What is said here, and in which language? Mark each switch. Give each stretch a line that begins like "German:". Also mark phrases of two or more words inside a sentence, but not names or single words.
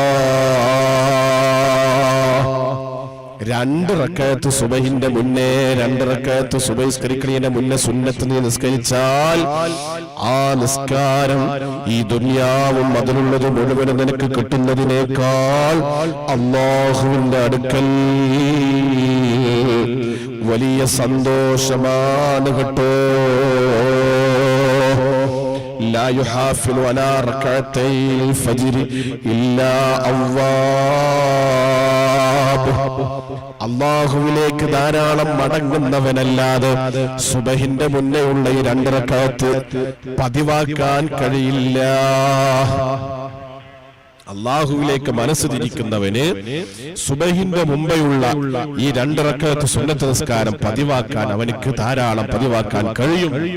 Malayalam: 2 റക്അത്ത് സുബഹിന്റെ മുന്നേ, 2 റക്അത്ത് സുബഹി നിസ്കരിക്കുന്നതിന്റെ മുന്നേ സുന്നത്ത് നീ നിസ്കരിച്ചാൽ ആ നിസ്കാരം ഈ ദുനിയാവും അതിലുള്ളത് മുഴുവനും നിനക്ക് കിട്ടുന്നതിനേക്കാൾ അല്ലാഹുവിന്റെ അടുക്കൽ വലിയ സന്തോഷമാണ് കേട്ടോ.
Arabic: لا يحافظ على ركعتي الفجر إلا أواب.
Malayalam: അല്ലാഹുവിലേക്ക് ധാരാളം മടങ്ങുന്നവനല്ലാതെ സുബഹിന്റെ മുന്നേയുള്ള ഈ 2 റക്അത്ത് പതിവാക്കാൻ കഴിയില്ല. അല്ലാഹുവിലേക്ക് മനസ്സ് തിരിക്കുന്നവന് സുബഹിന്റെ മുമ്പെയുള്ള ഈ 2 റക്അത്ത് സുന്നത്ത് നിസ്കാരം പതിവാക്കാൻ അവനിക്ക് ധാരാളം പതിവാക്കാൻ കഴിയും.